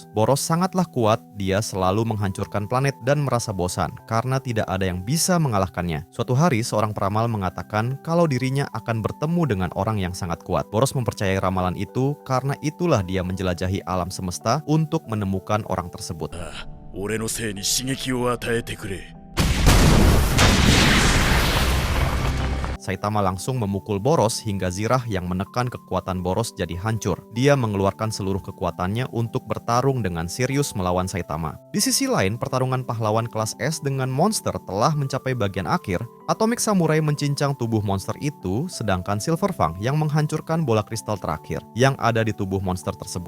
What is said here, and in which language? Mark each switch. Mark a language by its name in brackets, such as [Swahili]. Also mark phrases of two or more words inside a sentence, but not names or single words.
[Indonesian] Boros sangatlah kuat, dia selalu menghancurkan planet dan merasa bosan karena tidak ada yang bisa mengalahkannya. Suatu hari seorang peramal mengatakan kalau dirinya akan bertemu dengan orang yang sangat kuat. Boros mempercayai ramalan itu karena itulah dia menjelajahi alam semesta untuk menemukan orang tersebut. [Japanese] 俺のせいに刺激を与えてくれ [Indonesian] Saitama langsung memukul Boros hingga zirah yang menekan kekuatan Boros jadi hancur. Dia mengeluarkan seluruh kekuatannya untuk bertarung dengan serius melawan Saitama. Di sisi lain, pertarungan pahlawan kelas S dengan monster telah mencapai bagian akhir. Atomic Samurai mencincang tubuh monster itu, sedangkan Silver Fang yang menghancurkan bola kristal terakhir yang ada di tubuh monster tersebut.